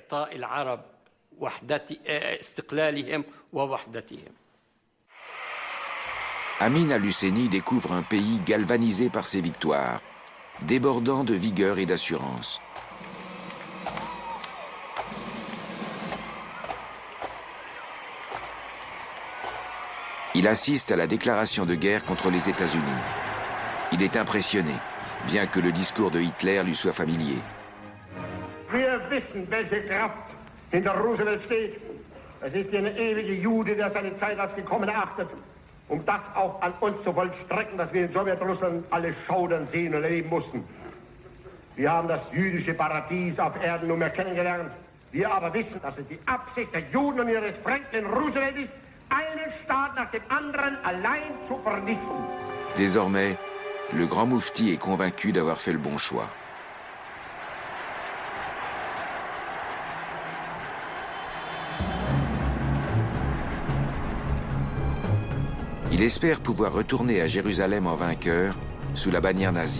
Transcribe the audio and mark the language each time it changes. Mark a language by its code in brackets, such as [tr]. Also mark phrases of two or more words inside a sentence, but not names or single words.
[fr] Amin al-Husseini découvre un pays galvanisé par ses victoires, débordant de vigueur et d'assurance. Il assiste à la déclaration de guerre contre les États-Unis. Il est impressionné, bien que le discours de Hitler lui soit familier. [de] Wir wissen, welche Kraft hinter Roosevelt steht. Es ist eine ewige Jude, der seine Zeit als gekommen erachtet, das auch an uns zu vollstrecken, dass wir in Sowjetrussland alle schaudern sehen und erleben mussten. Wir haben das jüdische Paradies auf Erden nunmehr kennengelernt. Wir aber wissen, dass es die Absicht der Juden und ihres Franklin Roosevelt ist, einen Staat nach dem anderen allein zu vernichten. [fr] Désormais, le grand moufti est convaincu d'avoir fait le bon choix. Il espère pouvoir retourner à Jérusalem en vainqueur, sous la bannière nazie.